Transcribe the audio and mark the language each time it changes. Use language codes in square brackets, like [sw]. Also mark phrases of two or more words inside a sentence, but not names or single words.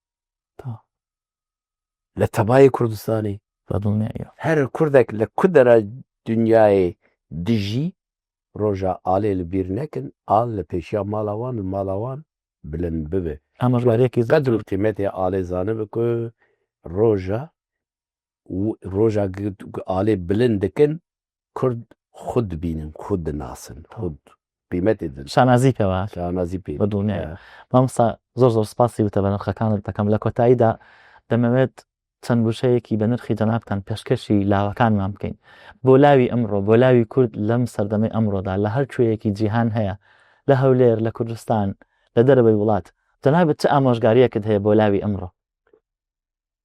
[ku] li tebayê Kurdistanê her Kurdek li ku dera dunyayê dijî roja alê li bîr nekin al li pêşiya mala wan û mala wan bilind bibe [ckb] ئاماژگاریەکی [ku] qedr û qîmetê alê zanibe ku roja alê bilind dikin Kurd xwe dibînin xwe dinasin xwe qîmetê din [ckb] شانازی پێوە [ku] şanazî pê [ckb] بەدڵنیایە مامۆستا زۆر زۆر سپاسی وتە بە نرخەکانت دەکەم لە کۆتاییدا دەمەوێت چەند وشەیەکی بە نرخی جەنابتان پێشکەشی لاوەکانمان بکەین بۆ لاوی ئەمڕۆ بۆ لاوی کورد لەم سەردەمەی ئەمڕۆدا لە هەر کوێیەکی جیهان هەیە لە هەولێر لە کوردستان لە دەرەوەی وڵات جەنابەت چه ئامۆژگاریەکت هەیە بۆ لاوی ئەمڕۆ